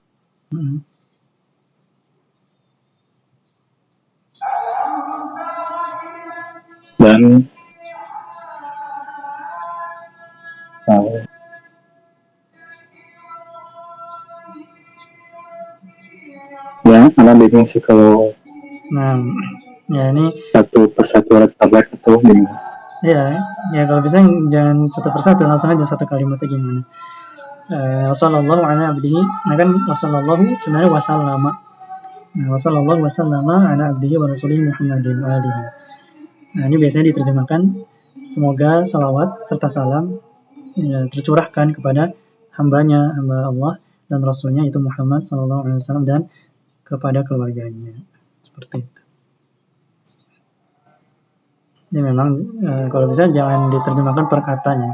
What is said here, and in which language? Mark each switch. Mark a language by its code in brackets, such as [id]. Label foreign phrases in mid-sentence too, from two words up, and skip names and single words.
[id] Dan ya, anak bingung sih kalau Nah, ya ini satu persatu alat tablet itu bingung. ya kalau bisa jangan satu persatu, langsung aja satu kalimatnya gimana. [ar] وصلى الله على عبده, [id] nah kan wassallallahu sebenarnya wasallama. [ar] وصلى الله وسلم على عبده ورسوله محمد وآله. [id] Nah, ini biasanya diterjemahkan semoga salawat serta salam tercurahkan kepada hamba Allah dan Rasulnya itu Muhammad SAW dan kepada keluarganya. Seperti itu. Jadi memang kalau bisa jangan diterjemahkan per katanya.